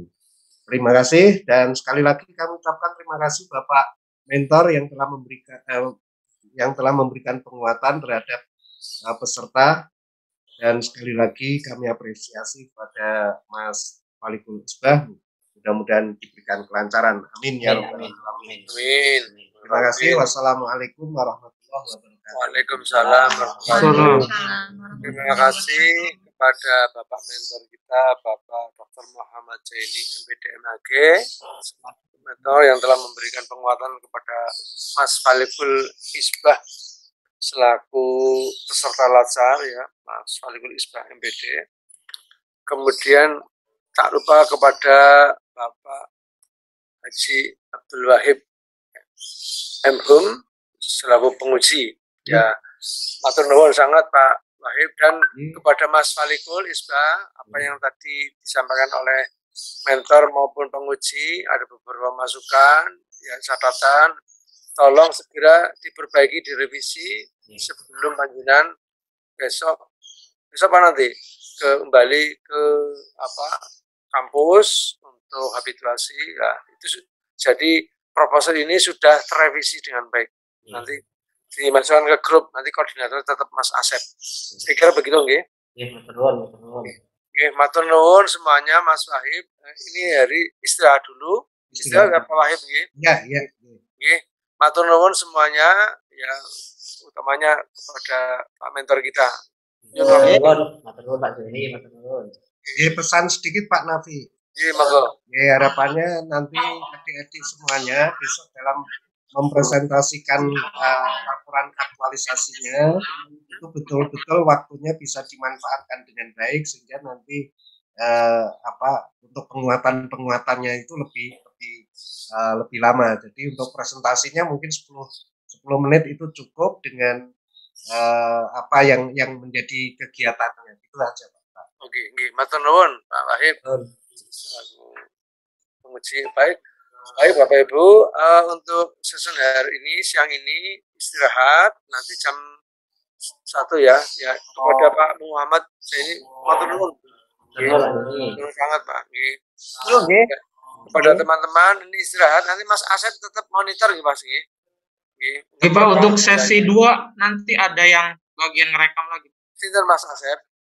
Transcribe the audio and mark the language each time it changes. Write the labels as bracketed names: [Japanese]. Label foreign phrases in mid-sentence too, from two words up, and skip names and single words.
[Indonesian] Terima kasih dan sekali lagi kami ucapkan terima kasih Bapak Mentor yang telah memberikan penguatan terhadap peserta, dan sekali lagi kami apresiasi kepada Mas Falikul Isbah. Mudah-mudahan diberikan kelancaran. [Arabic] آمين يا رب العالمين. [Indonesian] Amin. Terima kasih. [Arabic] والسلام عليكم ورحمة الله وبركاته. وعليكم السلام ورحمة الله وبركاته. [Indonesian] Terima kasih kepada Bapak Mentor kita, Bapak Dr. Muhammad Jaini MPD MAG, mentor yang telah memberikan penguatan kepada Mas Falikul Isbah selaku peserta latsar ya, Mas Falikul Isbah MPD. Kemudian tak lupa kepada Bapak Haji Abdul Wahid MHum selaku penguji ya. [Javanese] Matur nuwun [Indonesian] sangat Pak Wahid, dan kepada Mas Falikul Isbah, apa yang tadi disampaikan oleh mentor maupun penguji, ada beberapa masukan, ya, catatan, tolong segera diperbaiki, direvisi sebelum panjenengan besok apa nanti kembali ke kampus untuk habituasi ya. Itu jadi proposal ini sudah terrevisi dengan baik. Nanti dimasukkan ke grup, nanti koordinator tetap Mas Asep. Saya kira begitu nggih. [Javanese] Nggih, matur nuwun [Indonesian] semuanya Mas Wahib. Ini hari istirahat dulu. Istirahat Pak Wahib nggih. Iya. [Javanese] Nggih, matur nuwun [Indonesian] semuanya ya, utamanya kepada Pak mentor kita. [Javanese] Matur nuwun Pak Joni, matur nuwun. [Indonesian] Pesan sedikit Pak Nafi. Iya, monggo. Harapannya nanti adik-adik semuanya besok dalam mempresentasikan laporan aktualisasinya itu betul-betul waktunya bisa dimanfaatkan dengan baik sehingga nanti untuk penguatannya itu lebih lama. Jadi untuk presentasinya mungkin 10 menit itu cukup dengan apa yang menjadi kegiatannya. Itu aja, Pak. Oke, [Javanese] matur nuwun [Indonesian] Pak Wahid. Penguji baik. Baik Bapak Ibu, untuk sesi hari ini, siang ini istirahat, nanti jam 1 ya. Kepada Pak Muhammad, ini [Javanese] matur nuwun. [Indonesian] Terima sangat Pak. Kepada teman-teman ini istirahat, nanti Mas Asep tetap monitor ya Mas. Pak, untuk sesi 2 nanti ada yang bagian ngerekam lagi. [Javanese] Sinten Mas Asep?